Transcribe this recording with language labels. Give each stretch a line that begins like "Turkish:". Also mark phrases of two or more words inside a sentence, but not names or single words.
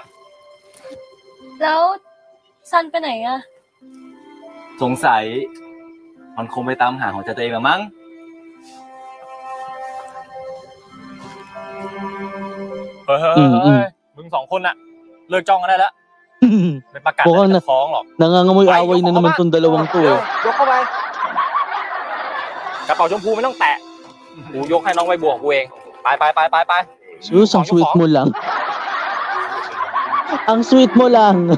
Thai: แล้วซันไปไหนอะ สงสัยมันคงไปตามหาของตัวเองละมั้ง เฮ้ยมึงสองคนน่ะ เลิกจ้องกันได้แล้วไม่ประกาศ
Filipino: Mukhang
Thai: จะฟ้องหรอก
Filipino: nangangamoy-away na naman tong dalawang to eh.
Thai: ยกเข้าไปกระเป๋าชมพูไม่ต้องแตะกูยกให้น้องใบบัวกูเองไป
Filipino: Sus, ang sweet mo lang. Ang sweet mo lang.